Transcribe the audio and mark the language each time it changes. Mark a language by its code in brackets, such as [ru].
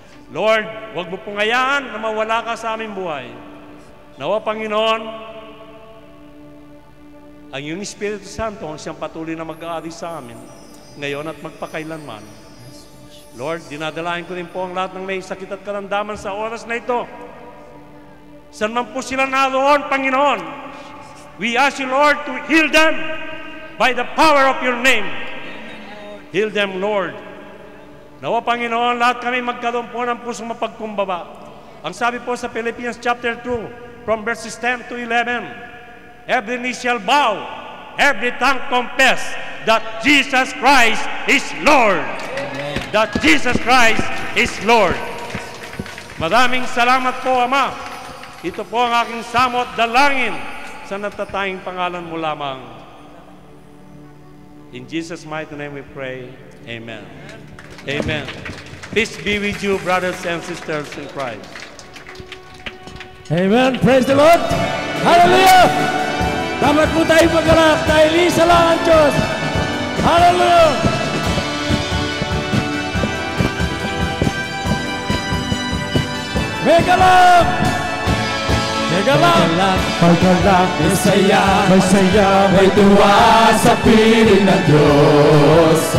[tl] Lord, huwag mo pong hayaan na mawala ka sa aming buhay. Nawa, Panginoon, ang iyong Espiritu Santo ang siyang patuloy na mag-aari sa amin ngayon at magpakailanman. Lord, dinadalain ko rin po ang lahat ng may sakit at karamdaman sa oras na ito. Saan man po sila naroon, Panginoon, [en] we ask you, Lord, to heal them by the power of your name. Heal them, Lord. [tl] Nawa, Panginoon, lahat kami magkaroon po ng pusong mapagkumbaba. Ang sabi po sa [en] Philippians chapter 2, from verses 10 to 11, every knee shall bow, every tongue confess that Jesus Christ is Lord. Amen. That Jesus Christ is Lord. [tl] Maraming salamat po, Ama. Ito po ang aking samot dalangin sa natatanging pangalan mo lamang. [en] In Jesus' mighty name we pray. Amen. Amen. Peace be with you, brothers and sisters in Christ. Amen. Praise the Lord. Hallelujah. [tl] Dapat po tayo magharap dahil isa lang ang Diyos. Hallelujah. Mega lang. Mega lang. May saya, may tuwa sa piling ng Diyos.